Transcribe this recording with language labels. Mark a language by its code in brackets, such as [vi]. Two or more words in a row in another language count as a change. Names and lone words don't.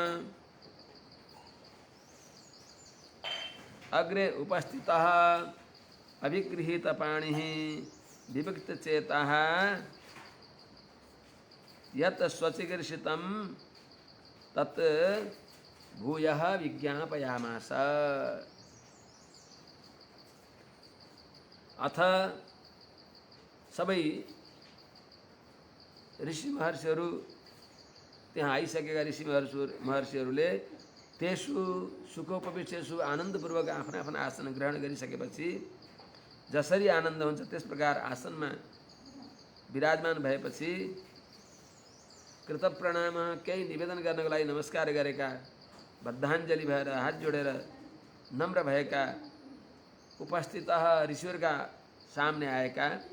[sa] अग्रे उपस्थितः अभिगृहीतपाणिः विविक्तचेतः यत् स्वचिकीर्षितं तत् भूयः विज्ञापयामास। [ne] अथ सबै ऋषि महर्षिहरू त्यहाँ आइसकेका ऋषि महर्षिहरूले [sa] तेषु सुखोपविष्टेषु [ne] आनन्दपूर्वक आफ्ना आफ्ना आसन ग्रहण गरिसकेपछि जसरी आनन्द हुन्छ त्यस प्रकार आसनमा विराजमान भएपछि कृतप्रणाम केही निवेदन गर्नको लागि नमस्कार गरेका, बद्धाञ्जलि भएर हात जोडेर नम्र भएका, उपस्थित ऋषिहरूका सामने आएका,